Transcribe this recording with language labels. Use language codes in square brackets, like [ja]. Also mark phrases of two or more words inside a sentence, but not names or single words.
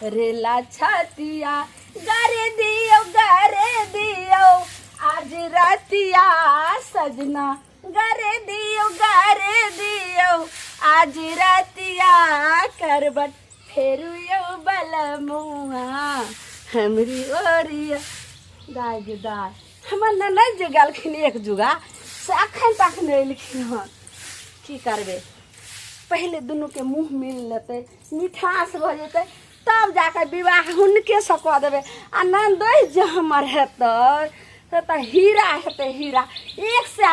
[mai] रेला छतिया गारे दियो आज रातिया सजना गारे दियो आज रातिया करबट फेरू यो बलमुआ हमरी ओरिया दाय गे दाय हमर ननद जे गेलखिन एक जुगा से अखन तक नहीं अयलखिन हन की करबे पहले दुनू के मुँह मिल लेते मिठास हो जेतै तब जाकर विवाह हुनके से कऽ देबै आ नंदोई जे हमर हेतै से तऽ हीरा हेतै हीरा 100